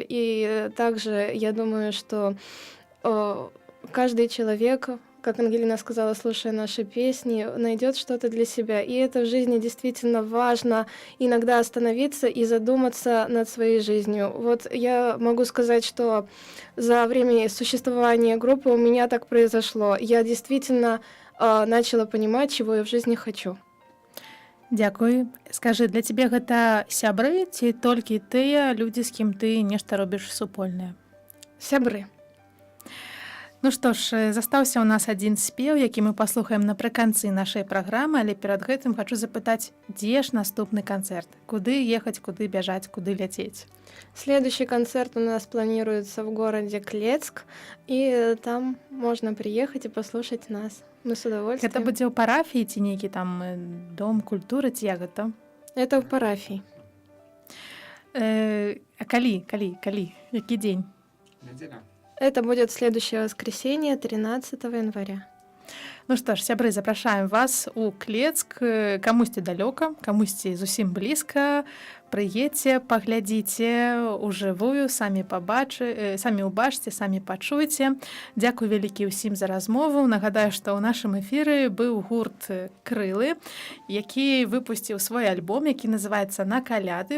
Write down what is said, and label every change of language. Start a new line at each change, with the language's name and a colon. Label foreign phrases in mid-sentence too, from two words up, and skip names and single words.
Russian: И также я думаю, что каждый человек, как Ангелина сказала, слушая наши песни, найдет что-то для себя. И это в жизни действительно важно, иногда остановиться и задуматься над своей жизнью. Вот я могу сказать, что за время существования группы у меня так произошло. Я действительно начала понимать, чего я в жизни хочу.
Belarusian: Дзякуй. Скажы, для цябе гэта сябры ці толькі тыя людзі, з кім ты нешта робіш супольнае? Сябры. Ну што ж, застаўся ў нас адзін спеў, які мы паслухаем напрыканцы нашай праграмы, але перад гэтым хачу запытаць, дзе ж наступны канцэрт? Куды ехаць, куды бяжаць, куды ляцець?
Russian: Следующий концерт у нас планируется в городе Клецк, и там можно приехать и послушать нас. Мы с удовольствием.
Belarusian: Гэта будзе ў парафіі ці нейкі там дом культуры ці як гэта?
Russian: Это в парафии.
Belarusian: А калі? Які дзень?
Russian: Неделя. Это будет следующее воскресенье, 13 января.
Belarusian: Ну што ж, сябры, запрашаем вас у Клецк, камусьці далёка, камусьці зусім блізка. Прыедзьце, паглядзіце ўжывую, самі ўбачце, самі пачуйце. Дзякуй вялікі ўсім за размову. Нагадаю, што ў нашым эфіры быў гурт «Крылы», які выпусціў свой альбом, які называецца «На каляды».